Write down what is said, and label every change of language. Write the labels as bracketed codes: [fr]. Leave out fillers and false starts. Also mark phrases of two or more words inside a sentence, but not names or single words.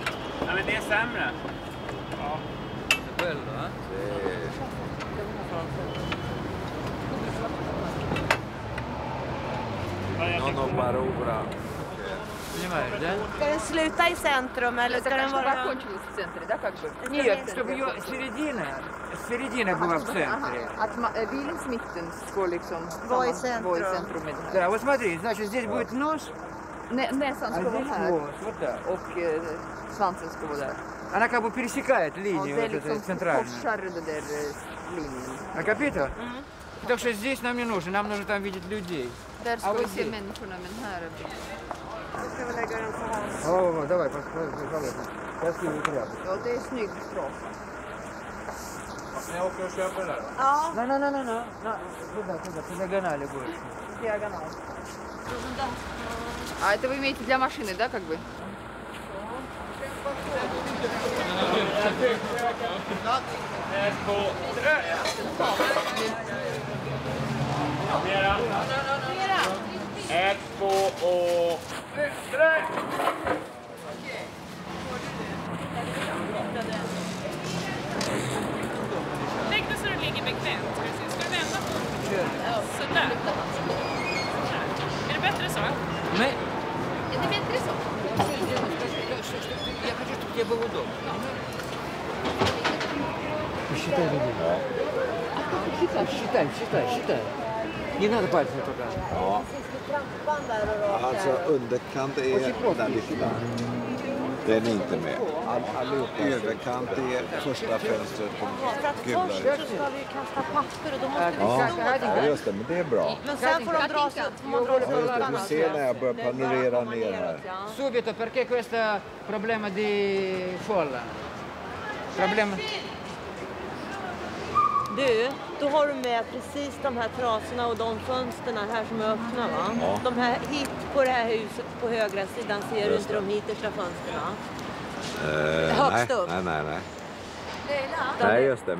[sv] Ja, men det är sämre. Ja. Ska den sluta i centrum eller ska den vara... [ru] Закончилась в центре, да, как бы? Нет, чтобы ее середина была в центре. [sv] Att bilens mitten ska liksom Vara i vara i centrum. centrum. [ru] Да, вот смотри, значит, здесь будет нос, [sv] Näsan [ru] а [sv] ska vara [ru] здесь [sv] här [ru] хвост, вот так. [sv] och svansen ska vara där. [ru] Она как бы пересекает [sv] Ja, [ru] линию [sv] det är [ru] вот эту [sv] liksom [ru] центральную. [sv] korsar den där linjen. [ru] А капита? Так что здесь нам не нужно, нам нужно там видеть людей. [sv] Där ska [ru] А [sv] vi [ru] вот [sv] se [ru] здесь? [sv] människorna, men här är det... Ska vi lägga den så här? [ru] Давай, пожалуйста. Я скину рядом. [sv] Ja, det är snyggt bra. Jag åker och köper det där. Ja, [ru] Туда, по диагонали будет. [sv] diagonal. [ru] А это вы имеете для машины, да, как бы? [sv] Ett, två och... tre! Lägg dig så du ligger bekvämt. Ska du vända på? Sådär. Är det bättre så? Nej. Är det bättre så? [ru] Я хочу, чтобы тебе было удобно. Посчитай людей. Считай. Не надо пальцем туда. [sv] Ja. Alltså underkant är där lite där. Den är inte med. Överkant är första fönstret på gula. Först så ska vi kasta papper och då måste vi stå. Ja, just det. Men det är bra. Men sen får de dra sig Ja, just det. Du ser när jag börjar panorera ner här. [it] Subito, perché questo problema di folla? Problema... [sv] Du, då har du med precis de här trasorna och de fönsterna här som är öppna, va? Ja. De här hit på det här huset på högra sidan ser du inte de hittersta fönsterna. Högst upp. Nej. Nej, just det.